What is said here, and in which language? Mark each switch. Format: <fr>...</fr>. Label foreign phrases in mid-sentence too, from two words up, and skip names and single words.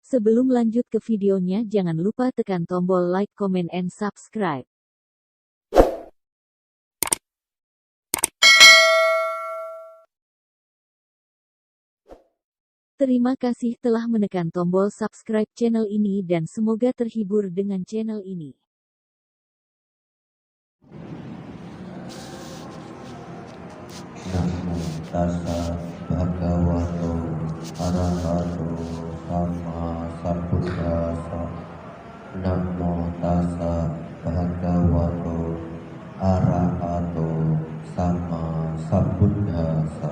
<id>Sebelum lanjut ke videonya, jangan lupa tekan tombol</id> <en>like, comment, and subscribe.</en> <id>Terima kasih telah menekan tombol subscribe channel ini dan semoga terhibur dengan channel ini.</id> <pi>Namo tassa bhagavato arahato sama sambuddhassa. Namo tassa bhagavato arahato sama sambuddhassa.</pi>